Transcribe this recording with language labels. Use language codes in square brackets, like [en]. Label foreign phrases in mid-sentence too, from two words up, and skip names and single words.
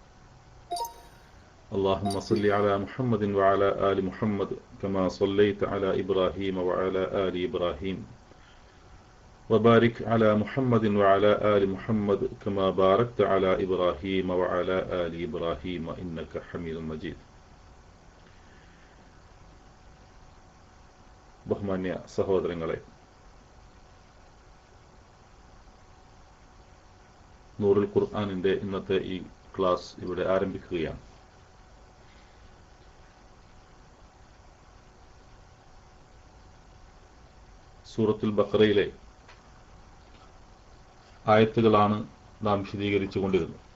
[ar] اللهم صل على محمد وعلى آل محمد كما صليت على إبراهيم وعلى آل إبراهيم وبارك على محمد وعلى آل محمد كما باركت على إبراهيم وعلى آل إبراهيم إنك حميد مجيد. [ml] ബഹുമാന്യ സഹോദരങ്ങളെ, നൂറുൽ ഖുർആനിന്റെ ഇന്നത്തെ ഈ ക്ലാസ് ഇവിടെ ആരംഭിക്കുകയാണ്. സൂറത്തുൽ ബഖറയിലെ ആയത്തുകളാണ് നാം വിശദീകരിച്ചു കൊണ്ടിരുന്നത്.